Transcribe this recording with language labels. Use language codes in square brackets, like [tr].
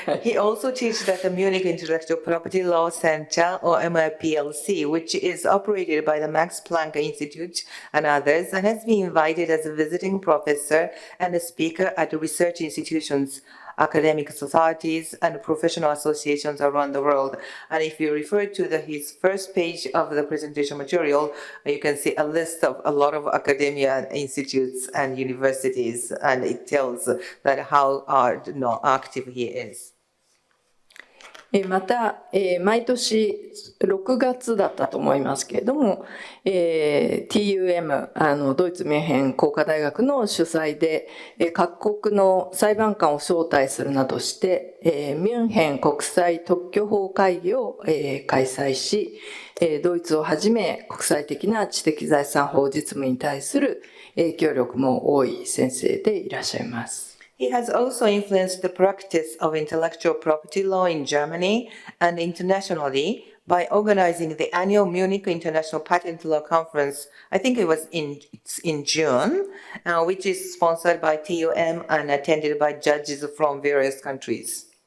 [en] He also teaches at the Munich Intellectual Property Law Center, or MIPLC, which is operated by the Max Planck Institute and others, and has been invited as a visiting professor and a speaker at research institutions, academic societies, and professional associations around the world. And if you refer to his first page of the presentation material, you can see a list of a lot of academia institutes and universities, and it tells that how active he is. [ja] また、毎年6月だったと思いますけれども、TUM、ドイツミュンヘン工科大学の主催で、各国の裁判官を招待するなどして、ミュンヘン国際特許法会議を、開催し、ドイツをはじめ国際的な知的財産法実務に対する影響力も多い先生でいらっしゃいます。 [en] He has also influenced the practice of intellectual property law in Germany and internationally by organizing the annual Munich International Patent Law Conference. I think it was in June, which is sponsored by TUM and attended by judges from various countries.